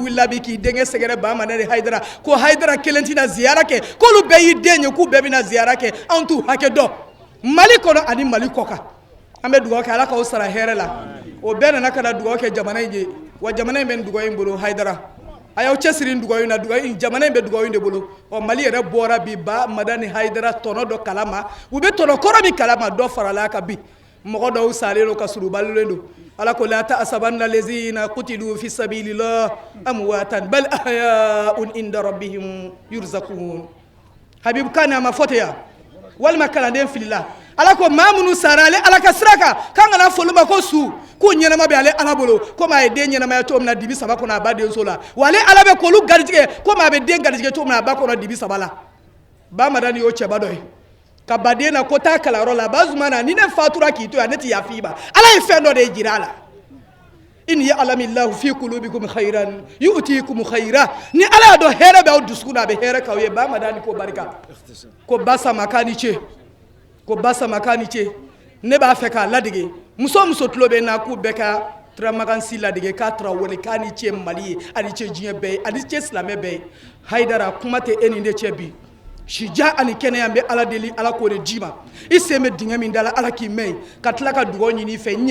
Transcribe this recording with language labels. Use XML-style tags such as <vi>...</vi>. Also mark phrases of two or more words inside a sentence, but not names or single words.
<bm>wulila bi k'i denkɛ sɛgɛrɛ ba madani hayidara ko hayidara kelen tɛna ziyara kɛ k'olu bɛɛ y'i den ye k'u bɛɛ bɛna ziyara kɛ anw t'u hakɛ dɔn mali kɔnɔ ani mali kɔ kan an bɛ dugawu kɛ ala k'aw sara hɛrɛ la o bɛɛ nana ka na dugawu kɛ jamana in ye wa jamana in bɛ dugawu in bolo hayidara a y'aw cɛsiri dugawu in na jamana in bɛ dugawu in de bolo ɔ mali yɛrɛ bɔra bi ba madani hayidara tɔnɔ dɔ kalama u bɛ tɔnɔ kɔrɔ min kalama dɔ farala a kan bi mɔgɔ dɔw salen don ka surubalilen don ala ko la</bm> <ar>تحسبن الذين قتلوا في سبيل الله أمواتا بل أحياء عند ربهم يرزقون</ar> <bm>habib kana ma foteya walma kalanden filila ala ko maa minnu sara ale ala ka sira kan k'an kana foli ma ko su k'u ɲɛnama bɛ ale ala bolo komi a ye den ɲɛnamaya cogo min na dibi saba kɔnɔ a ba denso la wa ale ala bɛ k'olu garijɛgɛ komi a bɛ den garijɛgɛ cogo min na a ba kɔnɔ dibi saba la ba madani y'o cɛba dɔ ye ka baden na ko taa kalanyɔrɔ la ba zuma na ni ne fatura k'i to yan ne tɛ yafa i ma ala ye fɛn dɔ de jira a la</bm> <ar>إن يعلم الله في قلوبكم خيرا يؤتكم خيرا</ar> <bm>ni ala y'a dɔn hɛrɛ b'aw dusukun na a bɛ hɛrɛ k'aw ye ba madani ko barika ko ba sama k'a ni ce ko ba sama k'a ni ce ne b'a fɛ k'a ladege muso muso tulo bɛ n na k'u bɛɛ ka Turamagan si ladege k'a Tarawele k'a ni cɛ Mali ye ani cɛ diɲɛ bɛɛ ye ani cɛ silamɛ bɛɛ ye Haidara kuma tɛ e ni ne cɛ bi sija ani kɛnɛya bɛ Ala deli Ala k'o de d'i ma i sen bɛ dingɛ min da la Ala k'i mɛn ka tila ka dugawu ɲini i fɛ n</bm>